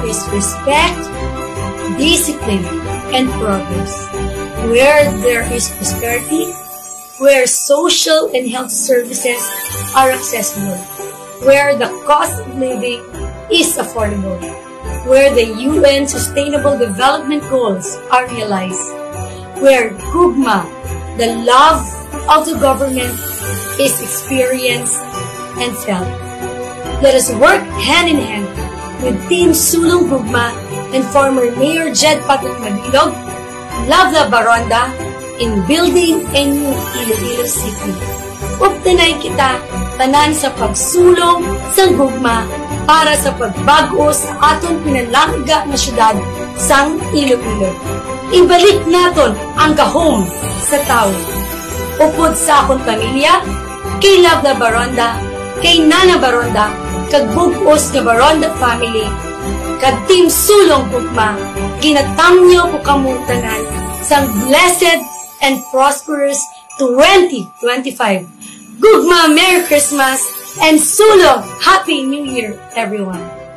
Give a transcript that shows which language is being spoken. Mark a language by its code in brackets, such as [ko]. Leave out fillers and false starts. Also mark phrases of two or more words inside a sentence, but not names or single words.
[en] is respect, discipline, and progress, where there is prosperity, where social and health services are accessible, where the cost of living is affordable, where the UN Sustainable Development Goals are realized, where Gugma, the love of the government, is experienced and felt. Let us work hand in hand with Team Sulong Gugma and former Mayor Jed Patot Madilog, Lavla Baronda, in building a new Iloilo City. [hil] Uptanay kita tanan sa pagsulong sa gugma para sa pagbago sa aton pinalangga na syudad sang Iloilo. Ibalik naton ang gahom sa tao. Upod sa akong pamilya, kay Lavla Baronda, kay Nana Baronda, kag bugos nga Baronda family, kag Team Sulong Gugma, ginatamyo ko kamutanan sang [en] blessed and prosperous [hil] 2025. [en] Gugma, Merry Christmas, and Sulong, Happy New Year, everyone!